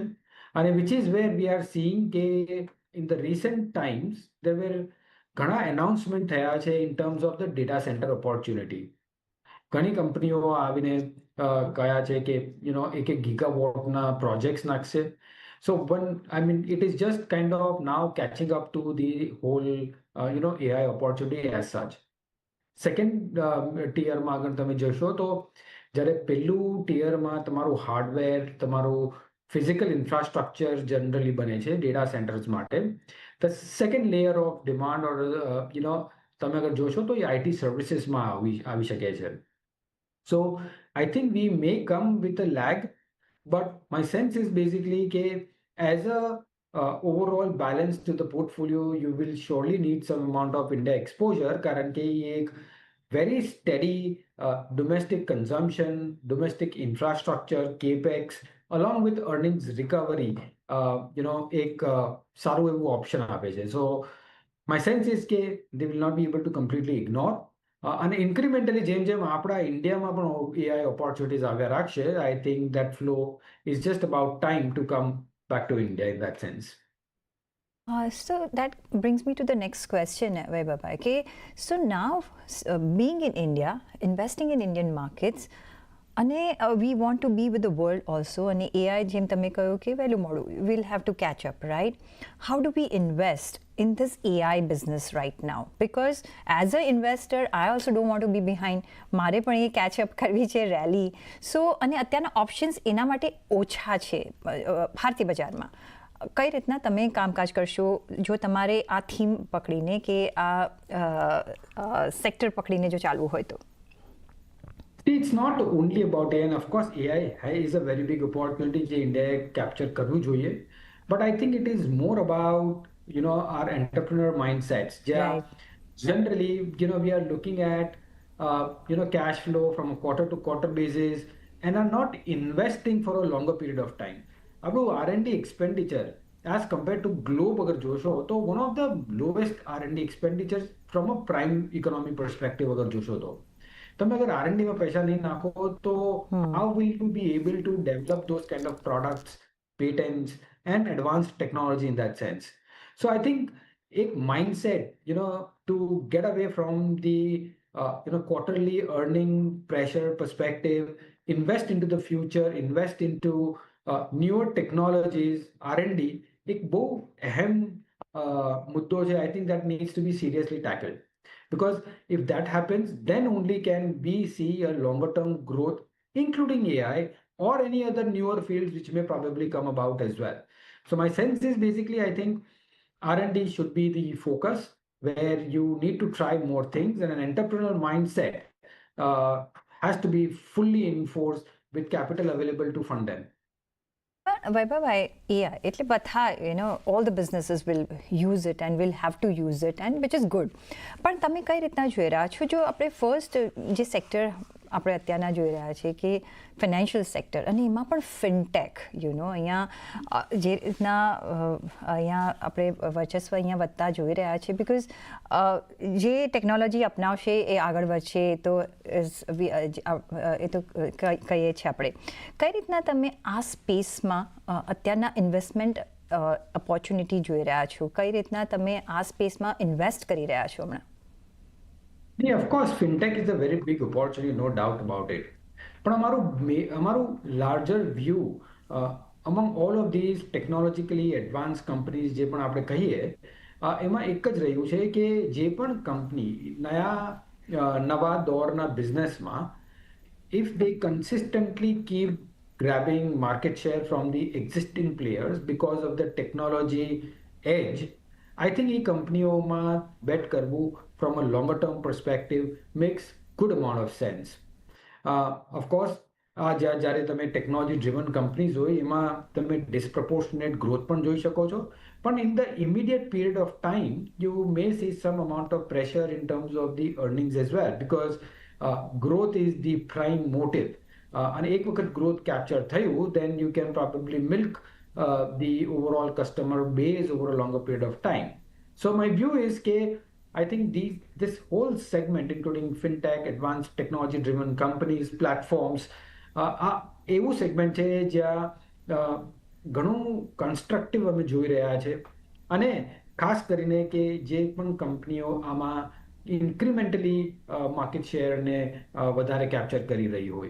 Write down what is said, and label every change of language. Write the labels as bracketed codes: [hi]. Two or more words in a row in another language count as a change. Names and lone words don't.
[en] અને which is where we are seeing કે in the recent times there were [gu] ઘણા એનાઉન્સમેન્ટ થયા છે [en] in terms of the data center opportunity. [gu] ઘણી કંપનીઓ આવીને કહ્યા છે કે એક ગીગાવોટના પ્રોજેક્ટ્સ નાખશે. [en] સો I mean, it is just kind of now catching up to the whole, AI opportunity as such. [gu] સેકન્ડ ટીયરમાં આગળ તમે જશો તો જ્યારે પહેલું ટીયરમાં તમારું હાર્ડવેર, તમારું [en] physical infrastructure generally [gu] બને છે [en] data centers [gu] માટે. [en] The second layer of demand or [gu] તમે અગર જોશો તો એ IT સર્વિસીસમાં આવી શકે છે. [en] So I think we may come with a lag, but my sense is basically કે as a overall balance to the portfolio, you will surely need some amount of India exposure [gu] કારણ કે એ એક [en] very steady domestic consumption, domestic infrastructure, capex, along with earnings recovery, [gu] એક સારું એવું ઓપ્શન આપે છે. [en] So my sense is કે they will not be able to completely ignore. [gu] અને ઇન્ક્રિમેન્ટલી જેમ જેમ આપણા ઇન્ડિયામાં પણ [en] AI opportunities [gu] આવ્યા રાખશે, [en] I think that flow is just about time to come back to India in that sense. So that brings me to the next question, Vaibhav. Okay, so now being in India, investing in Indian markets, and we want to be with the world also. And AI, [gu] જેમ તમે કહ્યું કે વહેલું મોડું, [en] we'll have to catch up, right? How do we invest in this AI business right now? Because as an investor, I also don't want to be behind. [gu] મારે પણ એ [en] catch up [gu] કરવી છે rally. So અને અત્યારના options એના માટે ઓછા છે ભારતીય બજારમાં. કઈ રીતના તમે કામકાજ કરશો જો તમારે આ થીમ પકડીને કે આ સેક્ટર પકડીને જો ચાલવું હોય તો? [en] It's not only about AI, and of course AI is a very big opportunity [gu] જે India capture કરવું જોઈએ, [en] but I think it is more about our entrepreneur mindsets. Right. Generally, we are looking at cash flow from a quarter to quarter basis and are not investing for a longer period of time. આપણું R&D expenditure as compared to globe [gu] અગર જોશો તો [en] one of the lowest R&D expenditures from a prime economy perspective [gu] અગર જોશો તો તમે અગર R&D માં પૈસા નહીં નાખો તો [en] how will you be able to develop those kind of products, patents and advanced technology in that sense? So I think a mindset to get away from the quarterly earning pressure perspective, invest into the future, invest into newer technologies, [hi] R&D, एक बहुत अहम मुद्दों है. [en] I think that needs to be seriously tackled, because if that happens, then only can we see a longer term growth, including AI or any other newer fields which may probably come about as well. So my sense is basically, I think R&D should be the focus, where you need to try more things, and an entrepreneurial mindset has to be fully enforced with capital available to fund them. Vaibhav, AI, [gu] એટલે બધા, [en] all the businesses will use it and will have to use it, and which is good. [gu] પણ તમે કઈ રીતના જોઈ રહ્યા છો જો આપણે ફર્સ્ટ જે સેક્ટર આપણે અત્યારના જોઈ રહ્યા છે કે ફાઇનાન્શિયલ સેક્ટર અને એમાં પણ ફિનટેક અહીંયા જે રીતના અહીંયા આપણે વર્ચસ્વ અહીંયા વધતા જોઈ રહ્યા છે બિકોઝ જે ટેકનોલોજી અપનાવશે એ આગળ વધશે તો એ તો કહીએ છીએ આપણે. કઈ રીતના તમે આ સ્પેસમાં અત્યારના ઇન્વેસ્ટમેન્ટ ઓપોર્ચ્યુનિટી જોઈ રહ્યા છો? કઈ રીતના તમે આ સ્પેસમાં ઇન્વેસ્ટ કરી રહ્યા છો હમણાં? [en] Yeah, of course, fintech is a very big opportunity, no doubt about it. But અમારું larger view among all of these technologically advanced companies [gu] જે પણ આપણે કહીએ એમાં એક જ રહ્યું છે કે જે પણ કંપની નવા દોરના બિઝનેસમાં [en] if they consistently keep grabbing market share from the existing players because of the technology edge, I think [gu] એ કંપનીઓમાં બેટ કરવું [en] from a longer term perspective makes good amount of sense. Of course, [gu] જ્યારે તમે ટેકનોલોજી ડ્રિવન કંપનીઝ હોય એમાં તમે ડિસ્પ્રપોર્શનેટ ગ્રોથ પણ જોઈ શકો છો, પણ [en] in the immediate period of time you may see some amount of pressure in terms of the earnings as well, because growth is the prime motive. [gu] અને એક વખત [en] growth capture થયું, then you can probably milk the overall customer base over a longer period of time. So my view is કે I think this whole segment, including fintech, advanced technology-driven companies, platforms, [gu] એવું segment છે જ્યાં ઘણું constructive અમે જોઈ રહ્યા છે, અને ખાસ કરીને કે જે પણ કંપનીઓ આમાં incrementally [en] market share [gu] ને વધારે capture કરી રહી હોય.